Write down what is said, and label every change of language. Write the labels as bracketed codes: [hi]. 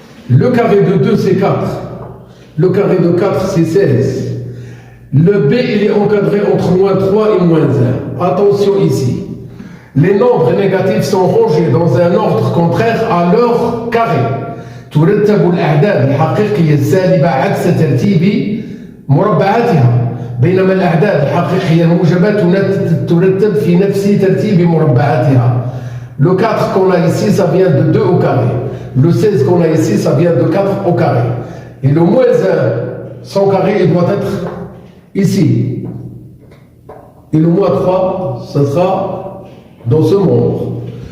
[fr] Le carré de 2, c'est 4. Le carré de 4, c'est 16. Le B, il est encadré entre moins 3 et moins 1. Attention ici. Les nombres négatifs sont rangés dans un ordre contraire à leur carré. [ar] ترتب الأعداد الحقيقية السالبة عكس ترتيب مربعاتها، بينما الأعداد الحقيقية الموجبة ترتب في نفس ترتيب مربعاتها. [fr] Le 4 qu'on a ici, ça vient de 2 au carré. Le 16 qu'on a ici, ça vient de 4 au carré. Et le moins 1, son carré, il doit être ici. Et le moins 3, ça sera dans ce nombre.